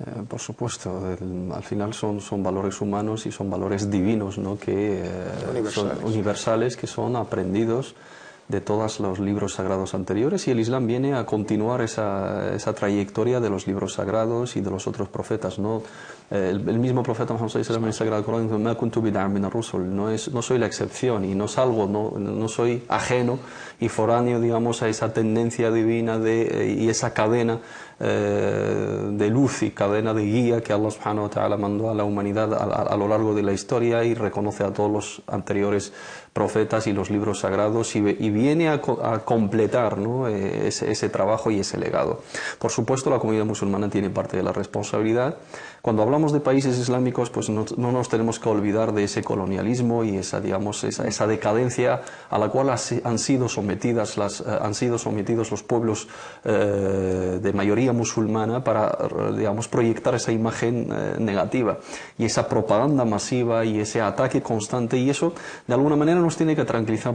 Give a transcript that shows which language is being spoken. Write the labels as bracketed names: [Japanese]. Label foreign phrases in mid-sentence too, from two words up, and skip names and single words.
[Spanish] Por supuesto, al final son valores humanos y son valores divinos, ¿no? Que son universales, que son aprendidos de todos los libros sagrados anteriores, y el Islam viene a continuar esa trayectoria de los libros sagrados y de los otros profetas, ¿no? El mismo profeta Muhammad [Arabic] صلى الله عليه وسلم [Spanish] en el Sagrado Corán dice: [Arabic] "ما كنت بدعا من الرسل", [Spanish] no soy la excepción y no salgo, no soy ajeno y foráneo, digamos, a esa tendencia divina y esa cadena de luz y cadena de guía que Allah [Arabic] سبحانه وتعالى [Spanish] mandó a la humanidad a lo largo de la historia, y reconoce a todos los anteriores profetas y los libros sagrados, y viene a completar, ¿no? ese trabajo y ese legado. Por supuesto, la comunidad musulmana tiene parte de la responsabilidad. Cuando hablamos de países islámicos, pues no nos tenemos que olvidar de ese colonialismo y esa decadencia a la cual han sido sometidos los pueblos de mayoría musulmana para, digamos, proyectar esa imagen negativa, y esa propaganda masiva y ese ataque constante, y eso de alguna manera nos tiene que tranquilizar,